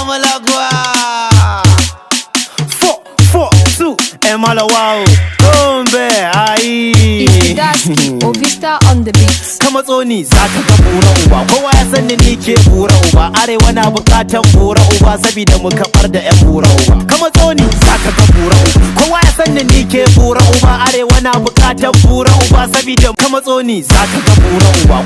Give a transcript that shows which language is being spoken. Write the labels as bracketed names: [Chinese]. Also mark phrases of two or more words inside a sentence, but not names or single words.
[English] Malagwa. Four, four, two, and Malawa. Gombe, aye. It's Daski, Ovista on the beat. [Hausa] Ka matso ni, za ka ga bura uba. Kowa ya san ni, ni ke bura uba. Arewa na bukatan bura uba, sabida mu kabar da yan bura uba. Ka matso ni, za ka ga bura uba. Kowa ya san ni, ni ke bura uba. Arewa na bukatan bura uba, sabida ka matso ni, za ka ga bura uba.